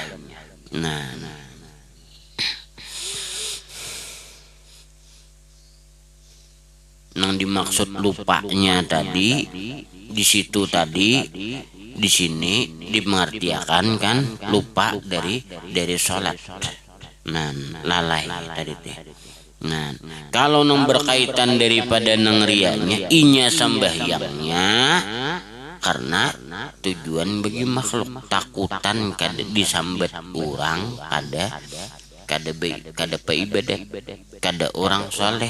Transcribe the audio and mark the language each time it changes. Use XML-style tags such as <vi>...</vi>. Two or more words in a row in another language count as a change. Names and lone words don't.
<id>Nah, yang dimaksud lupanya tadi di situ tadi, di sini dimengertiakan kan lupa dari sholat. Nah, lalai tadi teh. Nah, kalau nang berkaitan daripada nang rianya, inya sembahyangnya karena tujuan bagi makhluk, takutan kada disambat orang, kada ibadah, kada orang soleh.</id>